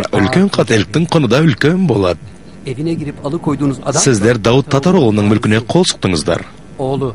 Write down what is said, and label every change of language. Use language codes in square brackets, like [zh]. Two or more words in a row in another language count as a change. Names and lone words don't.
[kk] Үлкен қателіктің құны да үлкен болады. [tr] Evine girip alıkoyduğunuz adam... [kk] Сіздер Дауд Татароғлының мүлкіне қол сұқтыңыздар. Oğlu.